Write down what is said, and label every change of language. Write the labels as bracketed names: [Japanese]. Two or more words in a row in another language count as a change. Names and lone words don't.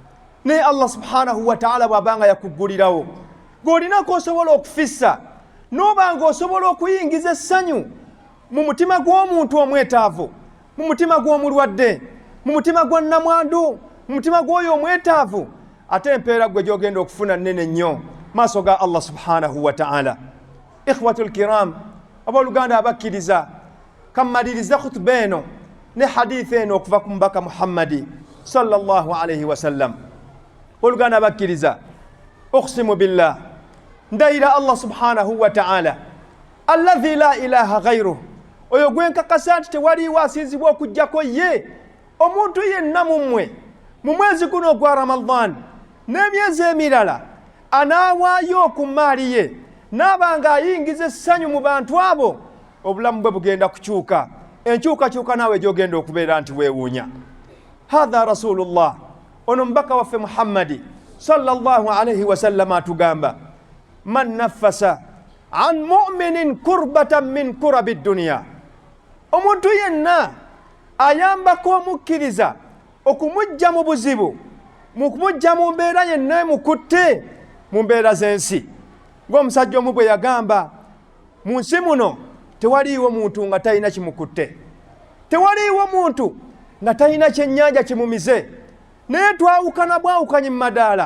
[Ganda] Naye Allah [Arabic] سبحانه وتعالى [Ganda] bw'abanga yakuggulirawo golina ko osobola okufissa nobanga osobola okuyingiza essanyu mu mutima gw'omuntu omwetaavu, mu mutima gw'omulwadde, mu mutima gwa nnamwandu, mu mutima gw'oyo omwetaavu, ate empeera gwe gy'ogenda okufuna nnene nnyo maaso ga Allah [Arabic] سبحانه وتعالى. إخوة الكرام, [Ganda] abooluganda abakkiriza, kammaliriza khutuba eno ne hadithi eno okuva ku mubaka Muhammadi [Arabic] صلى الله عليه وسلم. [Ganda] Abooluganda abakkiriza, [Arabic] أقسم بالله, [Ganda] ndayira Allah [Arabic] سبحانه وتعالى الذي لا إله غيره, [Ganda] oyo gwenkakasa nti tewaliwo asinzibwa okujjako ye, omuntu yenna mummwe mu mwezi guno ogwa Ramadhan n'emyezi emirala anaawaayo ku maali ye n'abanga ayingiza essanyu mu bantu abo, obulamu bwe bugenda kukyuka, enkyukakyuka naawe gy'ogenda okubeera nti weewuunya. [Arabic] هذا رسول الله, [Ganda] ono mubaka waffe Muhammadi [Arabic] صلى الله عليه وسلم [Ganda] atugamba, [Arabic] من نفس عن مؤمن كربة من كرب الدنيا, [Ganda] omuntu yenna ayambako omukkiriza okumujja mu buzibu, mu kumujja mu mbeera yenna emukutte mu mbeera z'ensi. Ng'omusajja omu bwe yagamba, mu nsi muno tewaliiwo muntu nga talina kimukutte, tewaliiwo muntu nga talina kyennyanja kimumize, naye twawukana bwawukanye mu madaala.